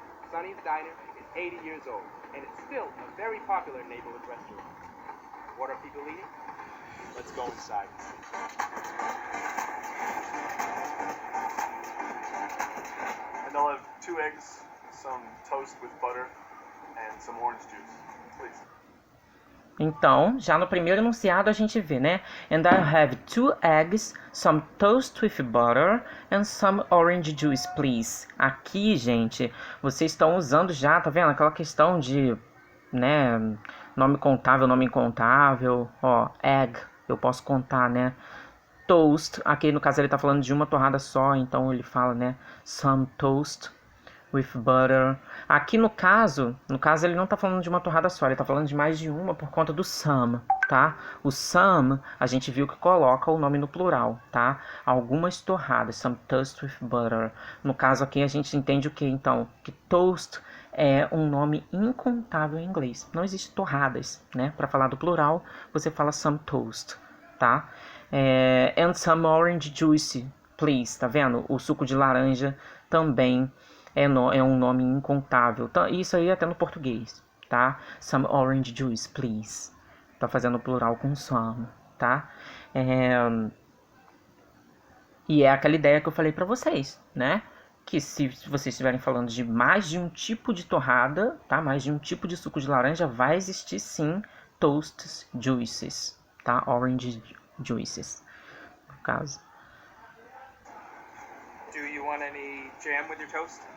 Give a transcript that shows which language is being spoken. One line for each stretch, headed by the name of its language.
English: Sonny's Diner is 80 years old, and it's still a very popular neighborhood restaurant. What are people eating? Let's go inside and see. And I'll have 2 eggs, some toast with butter, and some orange juice, please.
Portuguese: Então, já no primeiro enunciado a gente vê, né?
English: And I have 2 eggs, some toast with butter and some orange juice, please.
Portuguese: Aqui, gente, vocês estão usando já, tá vendo? Aquela questão de, né, nome contável, nome incontável. Ó, egg, eu posso contar, né? Toast, aqui no caso ele tá falando de uma torrada só, então ele fala, né?
English: Some toast with butter.
Portuguese: Aqui no caso ele não tá falando de uma torrada só, ele tá falando de mais de uma por conta do some, tá? O some, a gente viu que coloca o nome no plural, tá? Algumas torradas,
English: some toast with butter.
Portuguese: No caso aqui a gente entende o que então? Que toast é um nome incontável em inglês. Não existe torradas, né? Para falar do plural, você fala
English: some toast,
Portuguese: tá?
English: And some orange juice, please,
Portuguese: tá vendo? O suco de laranja também é um nome incontável. Isso aí até no português, tá?
English: Some orange juice, please.
Portuguese: Tá fazendo plural com some, tá? E é aquela ideia que eu falei pra vocês, né? Que se vocês estiverem falando de mais de um tipo de torrada, tá? Mais de um tipo de suco de laranja, vai existir sim toast juices, tá?
English: Orange juices,
Portuguese: no caso.
English: Do you want any jam with your toast?